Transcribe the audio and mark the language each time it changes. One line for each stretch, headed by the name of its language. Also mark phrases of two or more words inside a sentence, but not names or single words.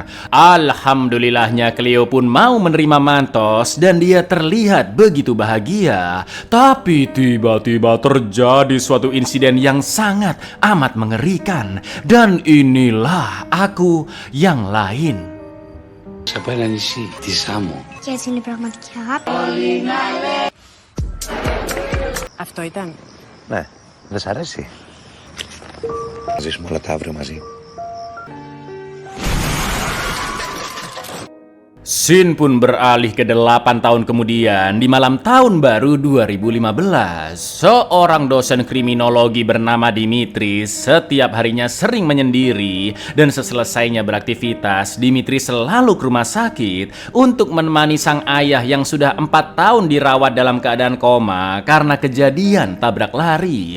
Indonesian: Alhamdulillahnya Cleo pun mau menerima Mantos dan dia terlihat begitu bahagia. Tapi tiba-tiba terjadi suatu insiden yang sangat amat mengerikan, dan inilah aku yang lain.
Greek: Από ένα νησί τη Σάμο. Και έτσι είναι η πραγματική αγάπη. Αυτό ήταν. Ναι, δεν σ' αρέσει? Θα ζήσουμε όλα τα αύριο μαζί.
Indonesian: Scene pun beralih ke 8 tahun kemudian di malam tahun baru 2015. Seorang dosen kriminologi bernama Dimitris setiap harinya sering menyendiri, dan seselesainya beraktivitas, Dimitris selalu ke rumah sakit untuk menemani sang ayah yang sudah 4 tahun dirawat dalam keadaan koma karena kejadian tabrak lari.